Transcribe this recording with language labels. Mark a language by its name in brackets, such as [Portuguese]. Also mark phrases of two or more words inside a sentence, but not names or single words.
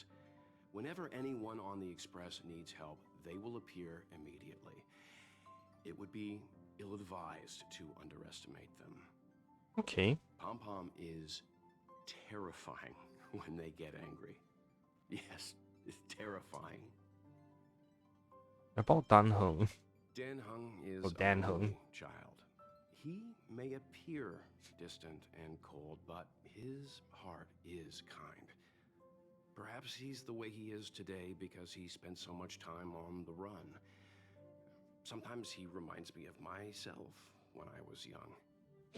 [English] Whenever anyone on the Express needs help, they will appear immediately. It would be ill-advised to underestimate them. Okay. Pom Pom is terrifying when they get angry. Yes, it's terrifying. About Dan Heng. Dan Heng is Oh, Dan a Heng. lonely child. He may appear distant and cold, but his heart is kind. Perhaps he's the way he is today because he spent so much time on the run. Sometimes he reminds me of myself when I was young.